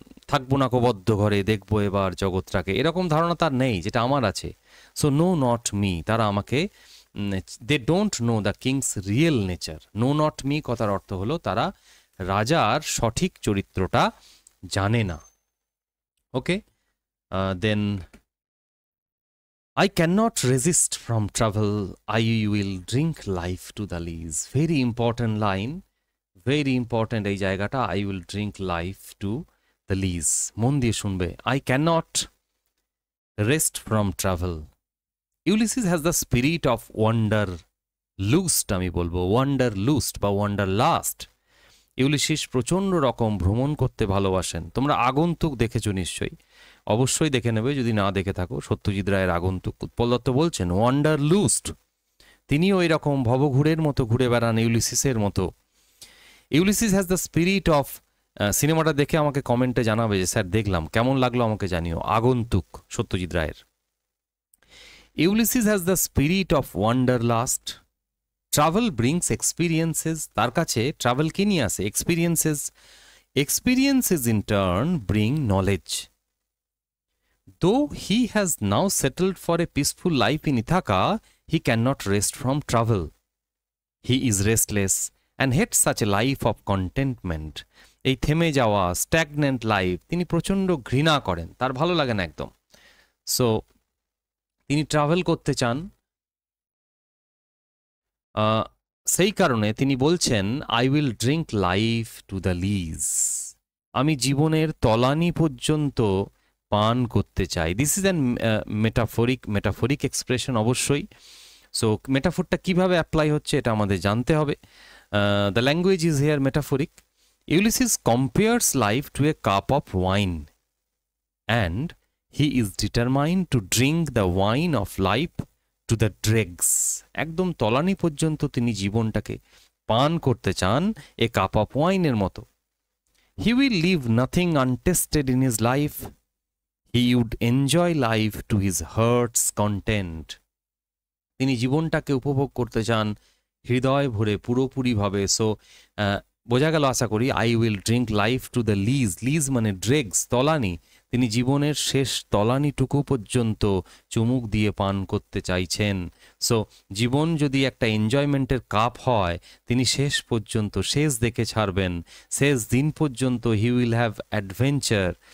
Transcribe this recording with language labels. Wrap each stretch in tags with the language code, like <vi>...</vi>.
<bn>থাকবো না কবদ্ধ ঘরে, দেখবো এবার জগৎটাকে, এরকম ধারণা তার নেই যেটা আমার আছে।</bn> <en>so know not me,</en> <bn>তারা আমাকে,</bn> <en>They don't know the king's real nature.</en> <bn>No not me কথার অর্থ হলো তারা রাজার সঠিক চরিত্রটা জানে না।</bn> <en>Okay, then I cannot resist from travel, I will drink life to the lees. Very important line, very important এই জায়গাটা, I will drink life to the lees.</en> <bn>মন দিয়ে শুনবে।</bn> <en>I cannot rest from travel. Ulysses has the spirit of wanderlust,</en> <bn>আমি বলবো</bn> <en>wanderlust বা wanderlust.</en> <bn>Ulysses প্রচণ্ড রকম ভ্রমণ করতে ভালোবাসেন। তোমরা আগন্তুক দেখেছো নিশ্চয়ই, অবশ্যই দেখে নেবে যদি না দেখে থাকো। সত্যজিৎ রায়ের আগন্তুক, উৎপল দত্ত বলছেন ওয়ান্ডারলুস্ট। তিনিও এরকম ভবঘুরের মতো ঘুরে বেড়ান ইউলিসিসের মতো।</bn> <en>Ulysses has the spirit of,</en> <bn>সিনেমাটা দেখে আমাকে কমেন্টে জানাবে যে স্যার দেখলাম, কেমন লাগলো আমাকে জানিও।</bn> <en>আগন্তুক, সত্যজিৎ রায়ের। Ulysses has the spirit of wanderlust. Travel brings experiences,</en> <bn>তার কাছে ট্রাভেল কি নিয়ে আসে?</bn> <en>Experiences. Experiences in turn bring knowledge. Though he has now settled for a peaceful life in Ithaca, he cannot rest from travel. He is restless and hates such a life of contentment.</en> <bn>এই থেমে যাওয়া stagnant life তিনি প্রচণ্ড ঘৃণা করেন, তার ভালো লাগে না একদম। সো তিনি ট্রাভেল করতে চান। সেই কারণে তিনি বলছেন</bn> <en>I will drink life to the lees.</en> <bn>আমি জীবনের তলানি পর্যন্ত পান করতে চাই।</bn> <en>This is an metaphoric expression অবশ্যই।</en> <bn>সো মেটাফোরটা কীভাবে অ্যাপ্লাই হচ্ছে এটা আমাদের জানতে হবে।</bn> <en>The language is here metaphoric. Ulysses compares life to a cup of wine and he is determined to drink the wine of life to the dregs.</en> <bn>একদম তলানি পর্যন্ত তিনি জীবনটাকে পান করতে চান</bn> <en>a cup of ওয়াইনের</en> <bn>মতো।</bn> <en>He will live nothing untasted in his life. He would enjoy life to his heart's content.</en> <bn>তিনি জীবনটাকে উপভোগ করতে চান হৃদয় ভরে পুরোপুরিভাবে। সো বোঝা গেল আশা করি।</bn> <en>I will drink life to the lees, lees মানে dregs, তলানি।</en> <bn>তিনি জীবনের শেষ তলানিটুকু পর্যন্ত চুমুক দিয়ে পান করতে চাইছেন। সো জীবন যদি একটা এনজয়মেন্টের কাপ হয়, তিনি শেষ পর্যন্ত, শেষ দেখে ছাড়বেন, শেষ দিন পর্যন্ত</bn> <en>He will have adventure.</en>